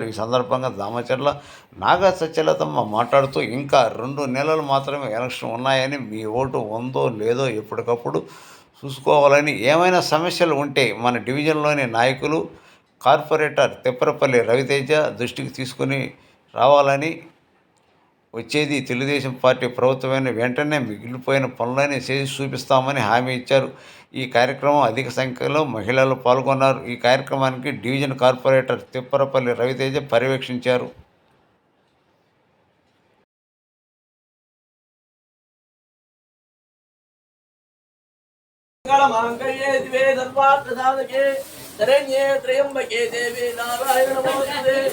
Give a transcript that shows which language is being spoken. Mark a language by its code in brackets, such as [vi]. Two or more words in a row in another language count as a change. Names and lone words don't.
[te] ఈ సందర్భంగా దామచర్ల నాగ సత్యలతమ్మ మాట్లాడుతూ, ఇంకా 2 నెలలు మాత్రమే ఎలక్షన్ ఉన్నాయని, మీ ఓటు ఉందో లేదో ఎప్పటికప్పుడు చూసుకోవాలని, ఏమైనా సమస్యలు ఉంటే మన డివిజన్లోని నాయకులు, కార్పొరేటర్ తిప్పరపల్లి రవితేజ దృష్టికి తీసుకుని రావాలని, వచ్చేది తెలుగుదేశం పార్టీ ప్రభుత్వమైన వెంటనే మిగిలిపోయిన పనులని చేసి చూపిస్తామని హామీ ఇచ్చారు. ఈ కార్యక్రమం అధిక సంఖ్యలో మహిళలు పాల్గొన్నారు. ఈ కార్యక్రమానికి డివిజన్ కార్పొరేటర్ తిప్పరపల్లి రవితేజ పర్యవేక్షించారు. [sa] मांगल्ये दिवे सर्वार्थ साधके शरण्ये त्र्यंबके देवी नारायण नमोस्तुते